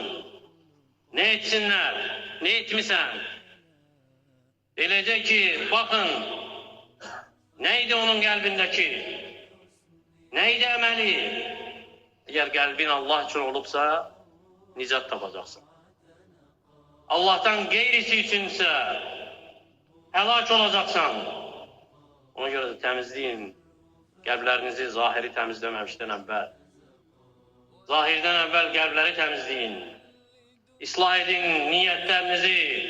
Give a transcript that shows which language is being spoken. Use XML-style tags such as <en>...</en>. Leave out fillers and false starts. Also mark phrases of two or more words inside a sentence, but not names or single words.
<az>Nə etsinlər, nə etmisən? Deyiləcək ki, baxın, nə idi onun qəlbindəki? Nə idi əməli? Əgər qəlbin Allah üçün olubsa, nicat tapacaqsın.</az> <tr>Allah'tan geyrisi içinse helak olacaksan. Ona göre de temizleyin kalplerinizi zahiri temizlememişten evvel. Zahirden evvel kalpleri temizleyin. İslah edin niyetlerinizi.</tr>